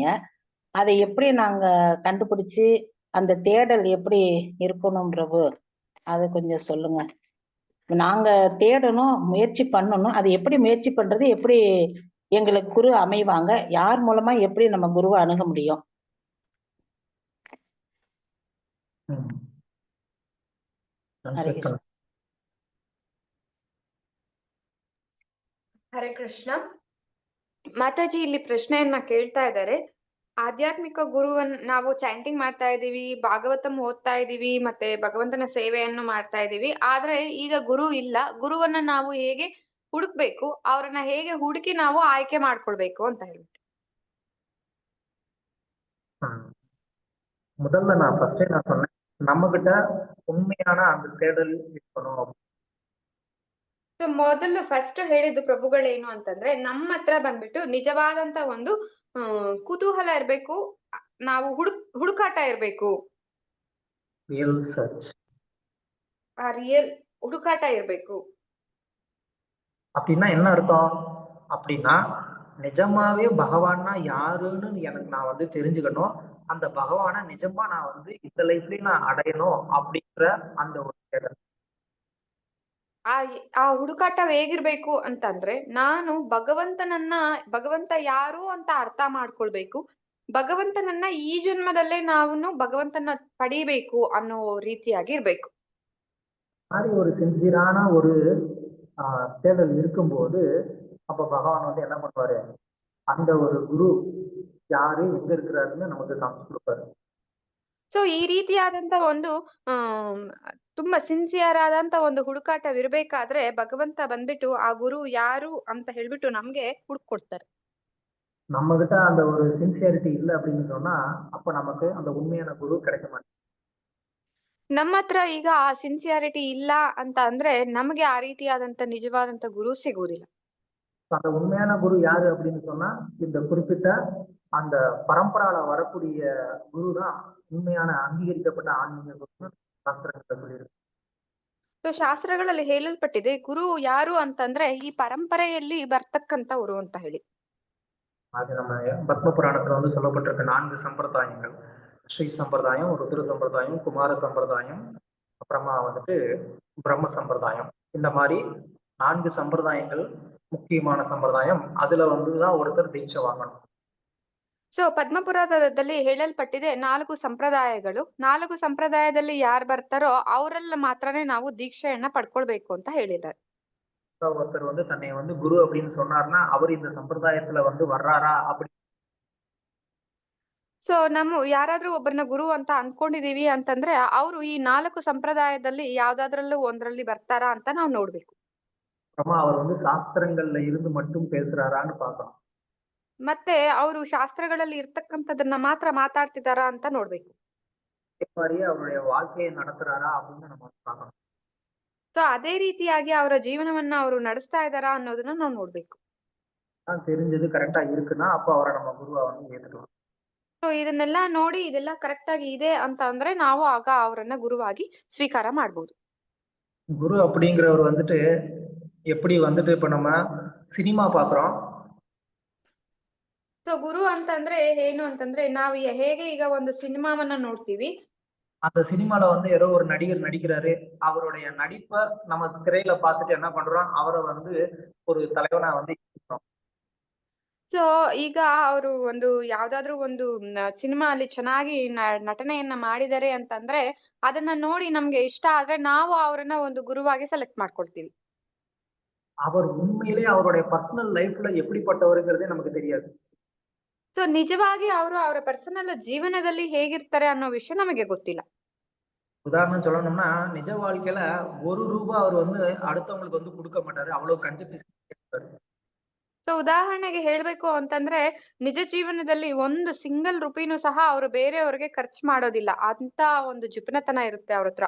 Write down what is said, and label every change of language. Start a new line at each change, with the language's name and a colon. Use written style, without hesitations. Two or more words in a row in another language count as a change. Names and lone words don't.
Tamil: அதை எப்படி நாங்க கண்டுபிடிச்சு அந்த தேடல் எப்படி இருக்கணும் பிரபு, அதை கொஞ்சம் சொல்லுங்க. நாங்க தேடணும், முயற்சி பண்ணணும். அது எப்படி முயற்சி பண்றது, எப்படி எங்களுக்கு குரு அமைவாங்க, யார் மூலமா எப்படி நம்ம குருவை அணுக முடியும்?
Kannada: ಹರೇ ಕೃಷ್ಣ. ಹರೇ ಕೃಷ್ಣ. ಮಾತಾಜಿ ಇಲ್ಲಿ ಪ್ರಶ್ನೆಯನ್ನ ಕೇಳ್ತಾ ಇದ್ದಾರೆ. ಆಧ್ಯಾತ್ಮಿಕ ಗುರುವನ್ನ ನಾವು ಚಾಂಟಿಂಗ್ ಮಾಡ್ತಾ ಇದೀವಿ, ಭಾಗವತಂ ಓದ್ತಾ ಇದೀವಿ, ಮತ್ತೆ ಭಗವಂತನ ಸೇವೆಯನ್ನು ಮಾಡ್ತಾ ಇದೀವಿ. ಆದ್ರೆ ಈಗ ಗುರು ಇಲ್ಲ. ಗುರುವನ್ನ ನಾವು ಹೇಗೆ ಹುಡುಕ್ಬೇಕು, ಅವ್ರನ್ನ ಹೇಗೆ ಹುಡುಕಿ ನಾವು ಆಯ್ಕೆ ಮಾಡ್ಕೊಳ್ಬೇಕು ಅಂತ ಹೇಳ್ಬಿಟ್ಟು.
Tamil: முதல்ல நான் சொன்னேன், நம்ம கிட்ட உண்மையான அந்த தேடல் இருக்கணும்.
Kannada: ಸೊ ಮೊದಲು ಫಸ್ಟ್ ಹೇಳಿದ್ದು ಪ್ರಭುಗಳೇನು ಅಂತಂದ್ರೆ, ನಮ್ಮ ಹತ್ರ ಬಂದ್ಬಿಟ್ಟು ನಿಜವಾದಂತ ಒಂದು ಕುತೂಹಲ ಇರ್ಬೇಕು, ನಾವು ಹುಡುಕಾಟ ಇರ್ಬೇಕು.
English: real search.
Kannada: ரியಲ್ ಹುಡುಕಾಟ ಇರ್ಬೇಕು.
Tamil: அப்படின்னா என்ன அர்த்தம் அப்படின்னா, நிஜமாவே பகவான்னா யாருன்னு எனக்கு நான் வந்து தெரிஞ்சுக்கணும். அந்த பகவானை நிஜமா நான் வந்து இந்த லைஃப்லயே நான் அடையணும் அப்படிங்கிற அந்த ஒரு தேடல்.
Kannada: ಆ ಹುಡುಕಾಟ ಹೇಗಿರ್ಬೇಕು ಅಂತಂದ್ರೆ, ನಾನು ಭಗವಂತ ಯಾರು ಅಂತ ಅರ್ಥ ಮಾಡ್ಕೊಳ್ಬೇಕು, ಭಗವಂತನನ್ನ ಈ ಜನ್ಮದಲ್ಲೇ ನಾವು ಭಗವಂತನ ಪಡಿಬೇಕು ಅನ್ನೋ ರೀತಿಯಾಗಿ ಇರ್ಬೇಕು.
Tamil: மாதிரி ஒரு சின்சியரான ஒரு தேடல் இருக்கும்போது அப்ப பகவான் வந்து என்ன பண்ணுவாரு, அந்த ஒரு குரு யாரு எங்க இருக்கிறாருன்னு நமக்கு காமிச்சு கொடுப்பாரு.
Kannada: ಸೊ ಈ ರೀತಿಯಾದಂತ ಒಂದು ತುಂಬಾ ಸಿನ್ಸಿಯರ್ ಆದಂತ ಒಂದು ಹುಡುಕಾಟವಿರ್ಬೇಕಾದ್ರೆ ಭಗವಂತ ಬಂದ್ಬಿಟ್ಟು ಆ ಗುರು ಯಾರು ಅಂತ ಹೇಳ್ಬಿಟ್ಟು ನಮ್ಗೆ ಹುಡುಕೊಡ್ತಾರೆ.
Tamil: நம்ம கிட்ட அந்த ஒரு சின்சியாரிட்டி இல்லை அப்படின்னு சொன்னா அப்ப நமக்கு அந்த உண்மையான குரு கிடைக்க மாட்டேங்குது.
Kannada: ನಮ್ಮ ಹತ್ರ ಈಗ ಆ ಸಿನ್ಸಿಯಾರಿಟಿ ಇಲ್ಲ ಅಂತ ಅಂದ್ರೆ ನಮಗೆ ಆ ರೀತಿಯಾದಂತ ನಿಜವಾದಂತ ಗುರು ಸಿಗುವುದಿಲ್ಲ.
Tamil: அந்த உண்மையான குரு யாரு அப்படின்னு சொன்னா இந்த குறிப்பிட்ட அந்த பரம்பரால வரக்கூடிய குரு தான் உண்மையான அங்கீகரிக்கப்பட்ட ஆன்மீக குரு சாஸ்திரங்கள் சொல்லியிருக்கு.
Kannada: ಸೊ ಶಾಸ್ತ್ರಗಳಲ್ಲಿ ಹೇಳಲ್ಪಟ್ಟಿದೆ, ಗುರು ಯಾರು ಅಂತಂದ್ರೆ ಈ ಪರಂಪರೆಯಲ್ಲಿ ಬರ್ತಕ್ಕಂಥವ್ರು ಅಂತ ಹೇಳಿ.
Tamil: அது நம்ம பத்ம புராணத்துல வந்து சொல்லப்பட்டிருக்க 4 சம்பிரதாயங்கள், ஸ்ரீ சம்பிரதாயம், ருத்ர சம்பிரதாயம், குமார சம்பிரதாயம், அப்புறமா வந்துட்டு பிரம்ம சம்பிரதாயம். இந்த மாதிரி 4 சம்பிரதாயங்கள் முக்கியமான சம்பிரதாயம். அதுல வந்துதான் ஒருத்தர் தீட்சை வாங்கணும்.
Kannada: ಸೊ ಪದ್ಮಪುರಾಣದಲ್ಲಿ ಹೇಳಲ್ಪಟ್ಟಿದೆ 4 ಸಂಪ್ರದಾಯಗಳು. 4 ಸಂಪ್ರದಾಯದಲ್ಲಿ ಯಾರು ಬರ್ತಾರೋ ಅವರೆಲ್ಲ ಮಾತ್ರನೇ ನಾವು ದೀಕ್ಷೆಯನ್ನ ಪಡ್ಕೊಳ್ಬೇಕು ಅಂತ ಹೇಳಿದ್ದಾರೆ.
Tamil: ஒருத்தர் தன்னை குரு அப்படின்னு சொன்னார்னா அவர் இந்த சம்பிரதாயத்துல வர்றாரா அப்படி.
Kannada: ಸೊ ನಮ್ಮ ಯಾರಾದ್ರೂ ಒಬ್ಬರನ್ನ ಗುರು ಅಂತ ಅನ್ಕೊಂಡಿದೀವಿ ಅಂತಂದ್ರೆ ಅವರು ಈ 4 ಸಂಪ್ರದಾಯದಲ್ಲಿ ಯಾವ್ದಾದ್ರಲ್ಲೂ ಒಂದ್ರಲ್ಲಿ ಬರ್ತಾರಾ ಅಂತ ನಾವು ನೋಡ್ಬೇಕು.
Tamil: அவர் சாஸ்திரங்கள்ல இருந்து மட்டும் பேசுறாரான்னு பார்க்கணும்.
Kannada: ಮತ್ತೆ ಅವರು ಶಾಸ್ತ್ರಗಳಲ್ಲಿ ಇರ್ತಕ್ಕಂಥದನ್ನ ಮಾತ್ರ ಮಾತಾಡ್ತಿದಾರಾ ಅಂತ ನೋಡ್ಬೇಕು.
Tamil: அவருடைய வாழ்க்கையை நடத்துறாரா அப்படின்னு நம்ம பார்க்கணும்.
Kannada: ಸೊ ಅದೇ ರೀತಿಯಾಗಿ ಅವರ ಜೀವನವನ್ನ ಅವರು ನಡೆಸ್ತಾ ಇದಾರಾ ಅನ್ನೋದನ್ನ ನಾವು ನೋಡ್ಬೇಕು.
Tamil: தெரிஞ்சது கரெக்டா இருக்குன்னா அப்ப அவரை நம்ம குருவா ஏத்துக்கலாம்.
Kannada: ಸೊ ಇದನ್ನೆಲ್ಲ ನೋಡಿ ಇದೆಲ್ಲ ಕರೆಕ್ಟ್ ಆಗಿ ಇದೆ ಅಂತ ಅಂದ್ರೆ ನಾವು ಆಗ ಅವರನ್ನ ಗುರುವಾಗಿ ಸ್ವೀಕಾರ ಮಾಡ್ಬೋದು.
Tamil: குரு அப்படிங்கிறவர் எப்படி இப்ப நம்ம சினிமா பாக்குறோம்.
Kannada: ಸೊ ಗುರು ಅಂತಂದ್ರೆ ಏನು ಅಂತಂದ್ರೆ ನಾವು ಹೇಗೆ ಈಗ ಒಂದು ಸಿನಿಮಾವನ್ನ ನೋಡ್ತೀವಿ.
Tamil: அந்த சினிமால யாரோ ஒரு நடிகர் நடிக்கிறாரு. அவருடைய நடிப்பை நம்ம திரையில பார்த்துட்டு என்ன பண்றோம், அவரை ஒரு தலைவனா
Kannada: ಸೊ ಈಗ ಅವರು ಯಾವ್ದಾದ್ರು ಒಂದು ಸಿನಿಮಾ ಅಲ್ಲಿ ಚೆನ್ನಾಗಿ ನಟನೆಯನ್ನ ಮಾಡಿದ್ದಾರೆ ಅಂತಂದ್ರೆ ಅದನ್ನ ನೋಡಿ ನಮ್ಗೆ ಇಷ್ಟ ಆದ್ರೆ ನಾವು ಅವರನ್ನ ಒಂದು ಗುರುವಾಗಿ ಸೆಲೆಕ್ಟ್ ಮಾಡ್ಕೊಳ್ತೀವಿ.
Tamil: அவர் உண்மையிலே அவருடைய
English: personal lifela
Tamil: எப்படிப்பட்டவருங்கிறதே நமக்கு தெரியாது.
Kannada: ಸೊ ನಿಜವಾಗಿ ಅವರು ಅವರ ಪರ್ಸನಲ್ ಜೀವನದಲ್ಲಿ ಹೇಗಿರ್ತಾರೆ ಅನ್ನೋ ವಿಷಯ ನಮಗೆ ಗೊತ್ತಿಲ್ಲ.
Tamil: உதாரணம் சொல்லணும்னா நிஜ வாழ்க்கையில ₹1 அவர் அடுத்தவங்களுக்கு கொடுக்க மாட்டாரு. அவ்வளவு கஞ்ச பிசினாரி.
Kannada: ಸೊ ಉದಾಹರಣೆಗೆ ಹೇಳ್ಬೇಕು ಅಂತಂದ್ರೆ ನಿಜ ಜೀವನದಲ್ಲಿ ಒಂದು
English: single rupeenu
Kannada: ಸಹ ಅವರು ಬೇರೆಯವ್ರಿಗೆ ಖರ್ಚು ಮಾಡೋದಿಲ್ಲ. ಅಂತ ಒಂದು ಜುಪನತನ ಇರುತ್ತೆ ಅವ್ರ ಹತ್ರ.